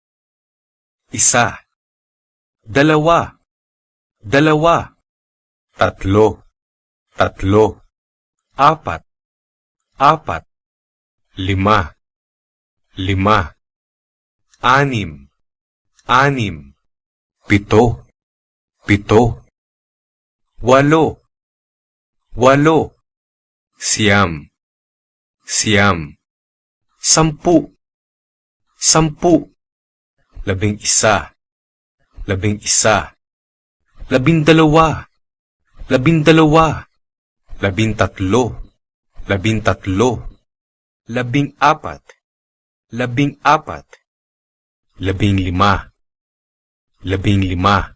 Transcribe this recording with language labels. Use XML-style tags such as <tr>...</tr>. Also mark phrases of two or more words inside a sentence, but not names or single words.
<tl>Isa. Dalawa. Dalawa. Tatlo. Tatlo. Apat. Apat. Lima. Lima. Anim. Anim. Pito. Pito. Walo. Walo. Siyam. Siyam. Sampu. Sampu. Labing isa. Labing isa. Labindalawa. Labindalawa. Labintatlo. Labintatlo. Labing apat. Labing apat. Labing lima. Labing lima.</tl>